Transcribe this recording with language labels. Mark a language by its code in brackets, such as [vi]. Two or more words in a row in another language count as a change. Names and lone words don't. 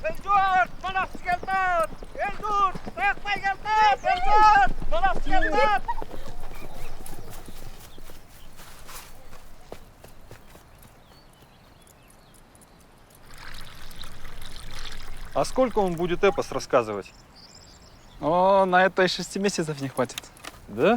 [ky] Элдүр, Манас келди. Элдүр, Таякбай келди. Элдүр, Манас келди. [ru] А сколько он будет эпос рассказывать? О, на это и 6 месяцев не хватит. Да?